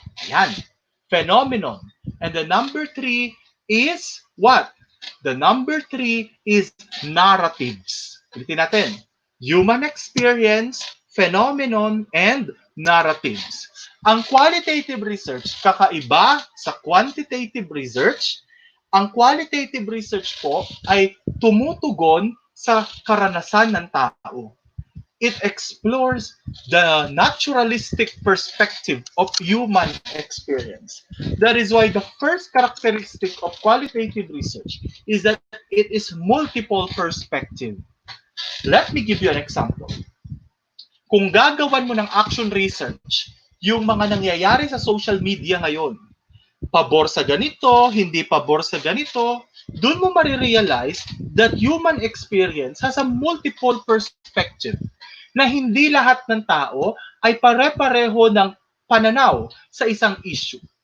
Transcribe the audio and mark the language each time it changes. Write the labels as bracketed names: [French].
[English] Ayan, phenomenon. And the number three is what? The number three is narratives. [Filipino] Ulitin natin. [English] Human experience, phenomenon, and narratives. [Filipino] Ang qualitative research, kakaiba sa quantitative research. Ang qualitative research po ay tumutugon sa karanasan ng tao. [English] It explores the naturalistic perspective of human experience. That is why the first characteristic of qualitative research is that it is multiple perspective. Let me give you an example. [Filipino] Kung gagawan mo ng action research, yung mga nangyayari sa social media ngayon, pabor sa ganito, hindi pabor sa ganito, doon mo marirealize [English] that human experience has a multiple perspective [Filipino] na hindi lahat ng tao ay pare-pareho ng pananaw sa isang issue.